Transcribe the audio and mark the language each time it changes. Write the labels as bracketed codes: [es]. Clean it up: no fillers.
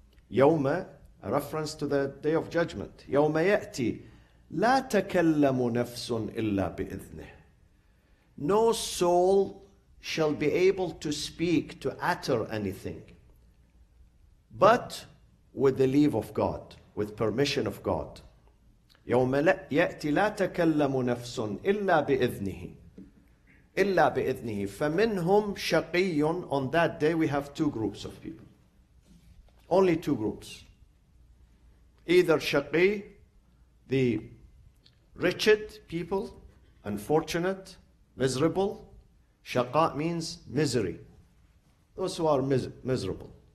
[ar] يَوْمَ, [en] a reference to the day of judgment. [ar] يَوْمَ يَأْتِي لَا تَكَلَّمُ نَفْسٌ إِلَّا بِإِذْنِهِ. [en] No soul shall be able to speak, to utter anything, but with the leave of God, with permission of God. [ar] يوم يأتي لا تكلم نفس إلا بإذنه إلا بإذنه فمنهم شقي. [en] On that day we have two groups of people. Only two groups. Either shaqi, the wretched people, unfortunate, miserable. Shaqa means misery. Those who are miserable.